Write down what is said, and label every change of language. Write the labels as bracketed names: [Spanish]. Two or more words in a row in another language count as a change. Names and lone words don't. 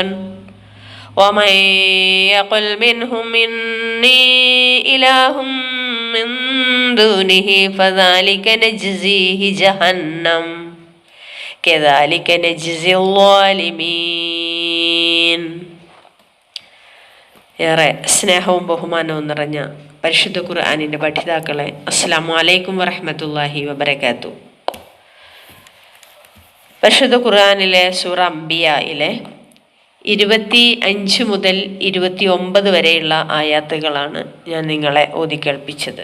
[Arabic] ومن يقل منهم إني إله من دونه فذلك نجزيه جهنم كذلك نجزي الظالمين. [Malayalam] ഏറെ സ്നേഹവും ബഹുമാനവും നിറഞ്ഞ പരിശുദ്ധ ഖുർആനിൻ്റെ പഠിതാക്കളെ, [Arabic] السلام عليكم ورحمة الله وبركاته. [Malayalam] പരിശുദ്ധ ഖുർആനിലെ സൂറ അംബിയായിലെ 25 മുതൽ 29 വരെയുള്ള ആയാത്തുകളാണ് ഞാൻ നിങ്ങളെ ഓതിക്കേൾപ്പിച്ചത്.